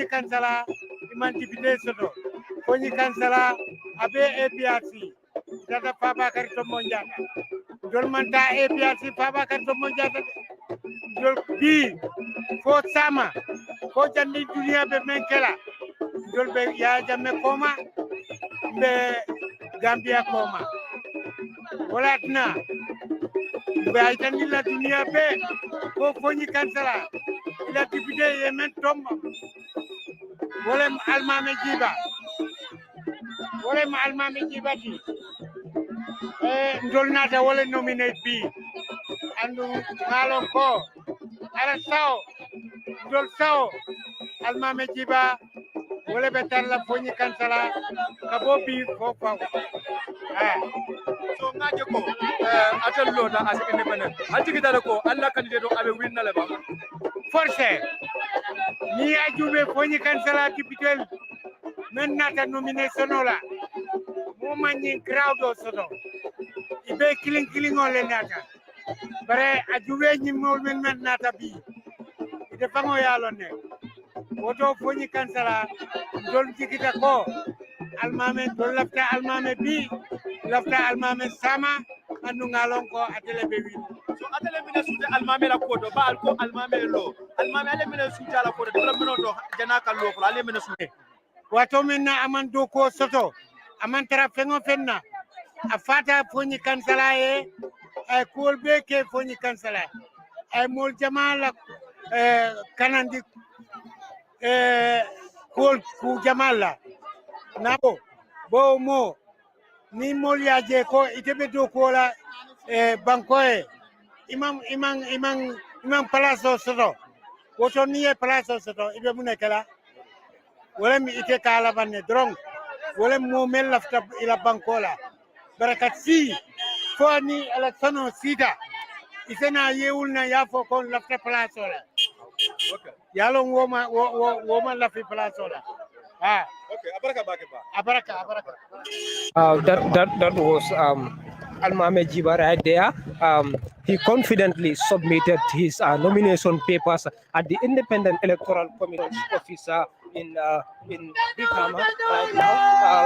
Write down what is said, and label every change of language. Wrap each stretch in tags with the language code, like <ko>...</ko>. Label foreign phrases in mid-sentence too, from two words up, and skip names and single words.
<man>kansala iman député soto fonyi kansala abe APRC data Papa Karito Monjata dol manta APRC Papa Karito Monjata dol bi fo sama ko jandi dunia be menkela dol be ya jamme koma be Gambia koma wala tna be ay tan la dunia be ko fonyi kansala ila député yemen tomba wala almame jiba ti ndol nata wala nominate bi andu ngalon ko ala sao ndol sao almame jiba wala be tan la fonyi kansala kabo bi ko faw so ngaje ko atel lota</man> <en>as independent</en> <man>altigita ko alla candidate o abe winna le ba forcé ni ajube fonyi kansala député men nata nomination ola mo manyi crowd o soto ibe killing ole nata bare ajube nyi mol men nata bi ide fango yalo ne woto fonyi kansala don jikita ko almame don lafta almame bi lafta almame sama andu ngalon ko atele be wi so atele mine suje almame la kodo ba alko almame lo almame ale mine suje la kodo de mino do janaka lo ko ale mine suje wato minna aman do ko soto aman tara fengo fenna afata fonyi kansala e ay kolbe ke fonyi kansala ay mol jamala kanandi kol ku jamala nabo bo mo ni mol yaje ko itebe do ko la bankoe imam palaso soto woto niye palaso soto ibe munekala wala mi ite kala banne drong wala mo mel lafta ila bankola barakat si foni electiono sida isena yewulna yafo kon lafta place ola okay yalo woma lafi place ola okay abaraka ba abaraka</man> <en>That was Almame Jiba right there. He confidently submitted his nomination papers at the Independent Electoral Commission's office in Brikama right now.</en>